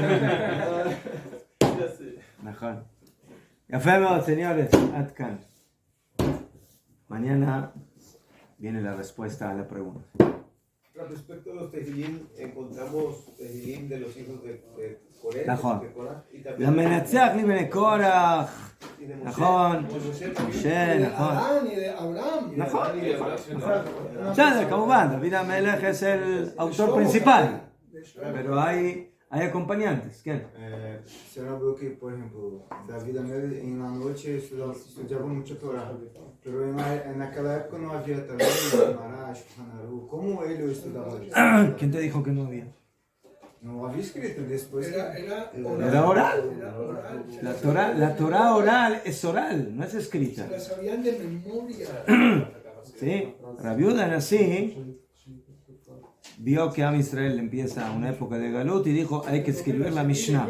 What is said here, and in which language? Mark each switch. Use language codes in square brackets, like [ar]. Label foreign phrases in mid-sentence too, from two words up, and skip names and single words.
[es] Ya sé. Mejor. Ya fue, señores. Atkan. Mañana viene la respuesta a la pregunta. Respecto a los tejilim, encontramos tejilim de los hijos de Coré, [he] נכון. [es] de Corá, y también [he] למנצח לבני קורח. [es] y de Moshe. [he] נכון. [es] De [he] נכון. [es] Adán y de Abraham. [he] נכון. [es] Y de Abraham. [he] בסדר, כמובן, דוד המלך [es] es el autor principal. Pero hay acompañantes, ¿qué? [pt] Você não viu que, por exemplo, Davi Amelech, na noite estudiava muito Torá. Pero naquela época não havia também Marash, Hanaru. Como ele estudava isso? [es] ¿Quién te dijo que no había? [pt] Não havia escrito, [es] después... Era oral. La Torah oral es oral, no es escrita. Se la sabían de memoria. ¿Sí? Rabiuda así vio que Am Israel empieza una época de Galut y dijo hay que escribir la Mishnah.